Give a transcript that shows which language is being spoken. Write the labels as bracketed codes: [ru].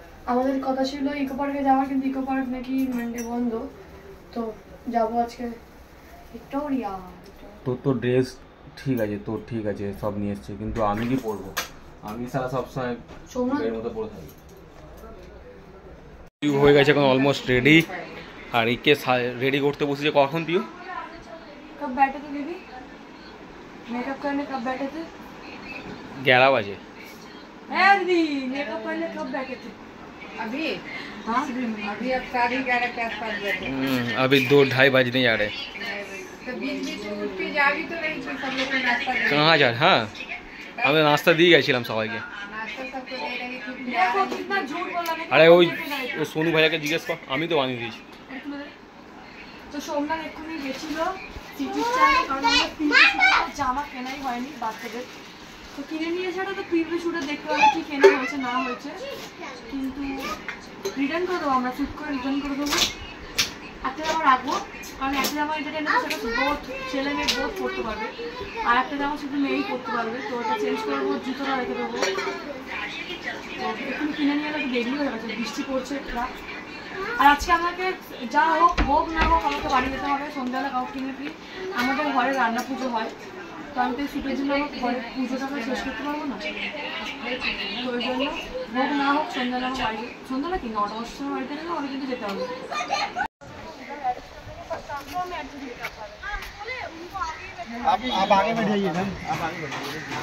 [bn] আমাদের কথা ছিল ইকো পার্কে যাওয়ার, কিন্তু ইকো পার্ক নাকি মানডে বন্ধ, তো যাবো আজকে ভিক্টোরিয়া। তোর ড্রেস ঠিক আছে, তোর ঠিক আছে, সব নিয়ে এসছে, কিন্তু আমি কি পরবো? আমি সারা সবসময় এর মতো পরে থাকি। পিউ হয়ে গেছে এখন অলমোস্ট রেডি, আর একে রেডি করতে বসেছে কখন পিউ? [hi] कब बैठे थे दीदी मेकअप करने, कब बैठे थे? 11 बजे। दीदी मेकअप करने कब बैठे थे? अभी हाँ अभी अब 11:30 के आसपास बैठे। अभी 2-2:30 बजने जा रहे। तो बीच बीच में उठ के जा भी तो रही थी, सब लोग को नाश्ता दे, कहाँ जा? [bn] हाँ আমরা নাস্তা দিয়ে গেছিলাম সবাইকে। [hi] नाश्ता सबको दे रही थी। देखो कितना झूठ बोला मैं। [bn] আরে ওই সোনু ভাইয়াকে জিজ্ঞেস কর, আমি তো বানিয়ে দিয়েছি। তো সোমনাথ এক্ষুনি গেছিল সিটি স্টাইলে, কারণ আমাদের প্রিভিয়াস জামা কেনাই হয়নি বাচ্চাদের, তো কিনে নিয়ে এসেটা তো প্রিভিয়াস শুটে দেখতে হবে কি কেনা হয়েছে না হয়েছে, কিন্তু রিটার্ন করে দেবো আমরা, শুট করে রিটার্ন করে দেবো। একটা জামা রাখবো, কারণ একটা জামা যেটা এনেছে সেটা বোধ ছেলে মেয়ে বোধ পরতে পারবে, আর একটা জামা শুধু মেয়েই পরতে পারবে, তো ওটা চেঞ্জ করবো, জুতোটা রেখে দেবো। তো এক্ষুনি কিনে নিয়ে গেলে দেরি হয়ে গেছে, বৃষ্টি পড়ছে রাত। আর আজকে আমাকে যা হোক না হোক আমাকে বাড়ি যেতে হবে, সন্ধ্যাবেলা কাউকে কিনে কি আমাদের ঘরে রান্না পুজো হয়, তো আমি তো শুটের জন্য আমার ঘরে পুজোটাকে শেষ করতে পারবো না, তো ওই জন্য হোক না হোক সন্ধ্যাবেলা আমার বাড়ি, সন্ধ্যাবেলা কি 9টা 10টার সময় বাড়িতে গেলে আমাকে কিন্তু যেতে হবে। [hi] आप आगे बैठाइए मैम, आप आगे बैठाइए।